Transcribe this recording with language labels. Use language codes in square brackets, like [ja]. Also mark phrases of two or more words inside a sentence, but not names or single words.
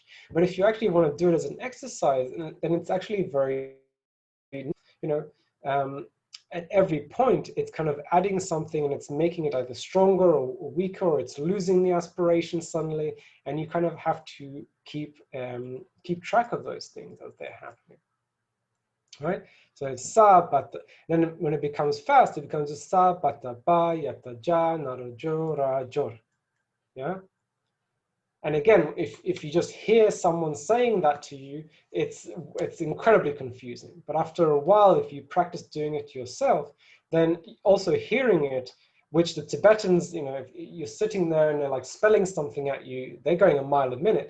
[en] But if you actually want to do it as an exercise, then it's actually very, at every point, it's kind of adding something and it's making it either stronger or weaker, or it's losing the aspiration suddenly. And you kind of have to keep track of those things as they're happening. Right? So it's [bo] sa, bata. [en] Then when it becomes fast, it becomes [bo] sa, bata, ba, yata, ja, naro, jo, ra, jor. [en] Yeah. And again, if you just hear someone saying that to you, it's incredibly confusing. But after a while, if you practice doing it yourself, then also hearing it, which the Tibetans, if you're sitting there and they're like spelling something at you, they're going a mile a minute.